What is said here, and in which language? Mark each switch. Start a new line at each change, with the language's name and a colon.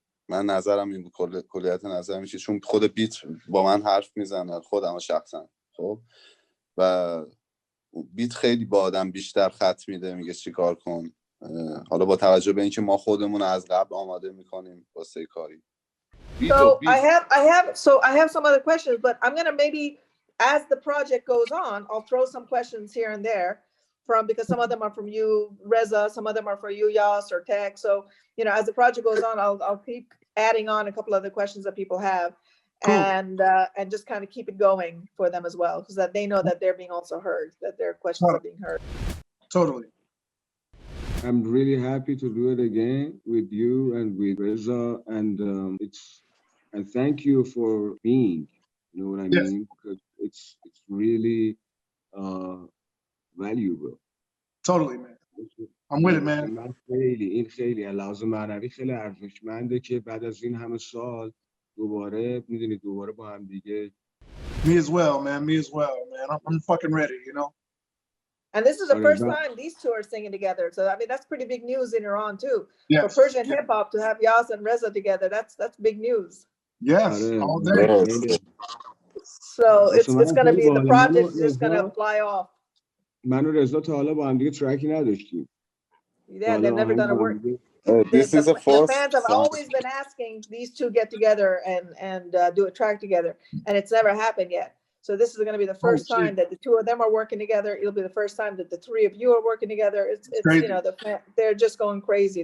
Persian: من نظرم این بود، کلیت نظرم میشه، چون خود بیت با من حرف میزنه، خودم شخصا، خب، و بیت خیلی با آدم بیشتر خط میده، میگه چی کار کن. حالا با توجه به اینکه ما خودمون از قبل آماده میکنیم واسه کاری.
English: So I have some other questions, but I'm gonna maybe as the project goes on, I'll throw some questions here and there because some of them are from you, Reza, some of them are for you, Yas or Tech. So, you know, as the project goes on, I'll keep adding on a couple other questions that people have, cool. and just kind of keep it going for them as well, because that they know that they're being also heard, that their questions are being heard. Totally. I'm really happy to do it again with you and with Reza, and and thank you for being, you know what I mean? Because it's really valuable. Totally, man. I'm with it, man.
Persian: من این خیلی لحاظ معنوی خیلی ارزشمنده که بعد از این همه سال دوباره با هم دیگه.
English: Me as well, man. I'm fucking ready, you know. And this is the first time these two are singing together. So I mean that's pretty big news in Iran too. Yes. For Persian hip hop to have Yas and Reza together, that's big news. Yes, all day. So it's going to be, the project is just going to fly off.
Persian: من و رضا تا حالا با هم دیگه ترکی نداشتیم.
English: Yeah, they've never done a work. This is a the fans have always been asking these two get together and do a track together, and it's never happened yet. So this is going to be the first time that the two of them are working together. It'll be the first time that the three of you are working together. It's you know, they're just going crazy.